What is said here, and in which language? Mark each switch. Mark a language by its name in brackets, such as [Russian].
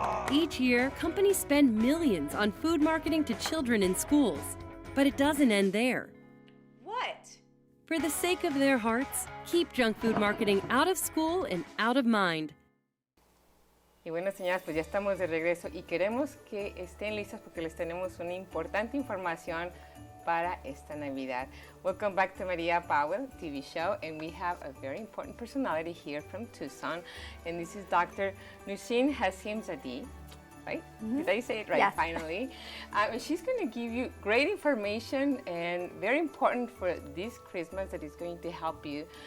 [English] Each year, companies spend millions on food marketing to children in schools. But it doesn't end there. What? For the sake of their hearts, keep junk food marketing out of school and out of mind. [Spanish] Y bueno, señoras, pues ya estamos de regreso y queremos que estén listas porque les tenemos una importante información para esta Navidad. [English] Welcome back to Maria Powell TV show, and we have a very important personality here from Tucson, and this is Dr. Nusin Hassim Zadie, right? Did I say it right? Yes. Finally. And she's going to give you great information and very important for this Christmas that is going to help you.